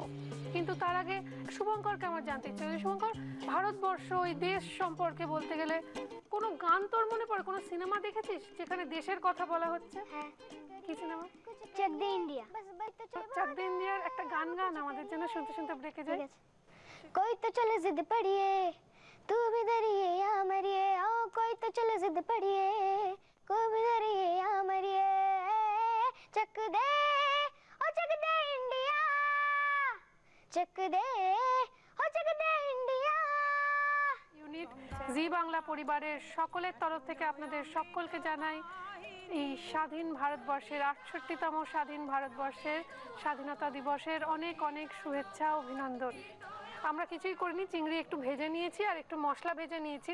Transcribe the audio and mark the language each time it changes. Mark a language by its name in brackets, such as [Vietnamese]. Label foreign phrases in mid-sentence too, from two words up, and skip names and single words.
[Bangla] কিন্তু তার আগে শুভঙ্করকে আমার জানতে ইচ্ছে, শুভঙ্কর, ভারতবর্ষ ওই দেশ সম্পর্কে বলতে গেলে কোনো গান তোর মনে পড়ে? কোনো সিনেমা দেখেছিস যেখানে দেশের কথা বলা হচ্ছে? হ্যাঁ। কি সিনেমা? চেক দে ইন্ডিয়া। চাক দে ইন্ডিয়ার একটা গান গান আমাদের জন্য, শুনতে শুনতে ব্রেকে যায়। [Hindi] कोई तो चलो जिद पड़िए, तू भी डरिए या मरिए, ओ कोई तो चलो जिद पड़िए, कोई भी डरिए या मरिए, चक दे ओ चक दे इंडिया, चक दे ओ चक दे इंडिया। [Bangla] ইউনিট জি বাংলা পরিবারের সকলের তরফ থেকে আপনাদের সকলকে জানাই এই স্বাধীন ভারতবর্ষের ৬৮তম স্বাধীন ভারতবর্ষের স্বাধীনতা দিবসের অনেক অনেক শুভেচ্ছা, অভিনন্দন। আমরা কিছুই করিনি, চিংড়ি একটু ভেজে নিয়েছি আর একটু মশলা ভেজে নিয়েছি।